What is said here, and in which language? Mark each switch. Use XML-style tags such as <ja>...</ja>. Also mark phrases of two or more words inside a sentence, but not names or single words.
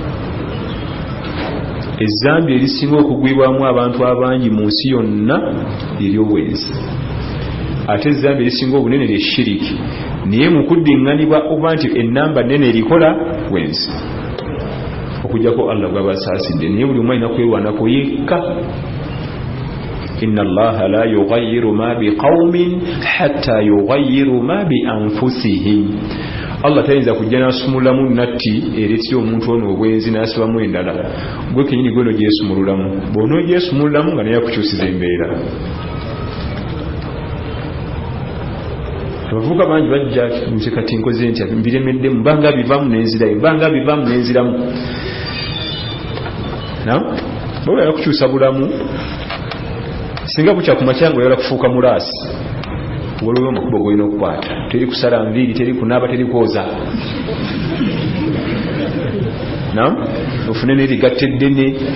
<lg>ezzambi erisinga okugwibwamu abantu abangi mu nsi yonna ery'obwenzi ate ezzambi erisinga obunene lye shiriki naye mu kuddiŋŋanibwa okuba nti ennamba nene erikola bwenzi okujjako Allah gwabasaasidde naye buli omu alina kwerwanako yekka</lg> <ar>إن الله لا يغير ما بقوم حتى يغيروا ما بأنفسهم</ar> <lg>Allah tayinza kujja n'asumululamu natti ereetera omuntu ono obwenzi n'asibamu endala gwe kenyini gwe no gyesumululamu bw'onoo gyesumululamu nga naye akukyusiza embeera abavubuka bangi bajja nze kati nkoze ntya mbiremeddemu mbanga bivaamu nenziramu bweyala kukyusa bulamu singa bukya ku makya nga oyala kufuuka mulaasi waliwo amakubo golina okukwata teri kusala nviiri teri kunaaba teri kwoza ofune n'erigatta eddene</lg>